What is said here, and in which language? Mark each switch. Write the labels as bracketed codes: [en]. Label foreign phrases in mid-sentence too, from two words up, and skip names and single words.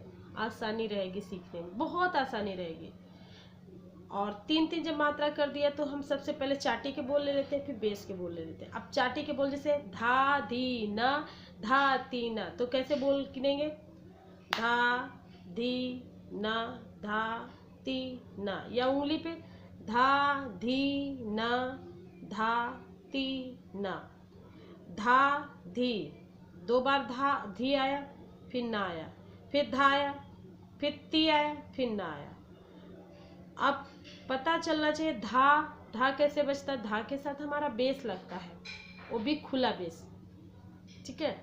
[hi] आसानी रहेगी सीखने में, बहुत आसानी रहेगी। और 3-3 जब मात्रा कर दिया तो हम सबसे पहले चाटी के बोल ले लेते हैं, फिर बेस के बोल ले लेते हैं। अब चाटी के बोल जैसे धा धी ना धा ती ना, तो कैसे बोल गिनेंगे, धा धी ना धा ती ना, या उंगली पे धा धी ना धा ती ना, धा धी, 2 बार धा धी आया फिर ना आया, फिर धा आया फिर ती आया फिर ना आया। अब पता चलना चाहिए धा कैसे बजता है। धा के साथ हमारा बेस लगता है, वो भी खुला बेस, ठीक है।